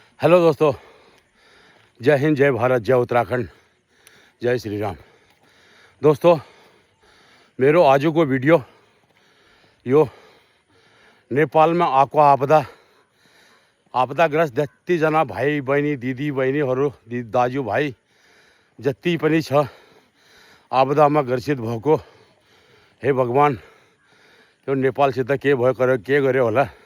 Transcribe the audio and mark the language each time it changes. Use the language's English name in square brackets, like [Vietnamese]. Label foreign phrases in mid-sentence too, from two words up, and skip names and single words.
[Hindi] हेलो दोस्तों, जय हिंद, जय भारत, जय उत्तराखंड, जय श्री राम। [Nepali] दोस्तों, मेरो आज को वीडियो यो नेपाल में आको आपदाग्रस्त जतिजना भाइ बहिनी, दिदी बहिनीहरू, दाजुभाइ जति पनि छ आपदामा ग्रसित भएको, हे भगवान यो नेपालसित के भयो के गर्यो होला।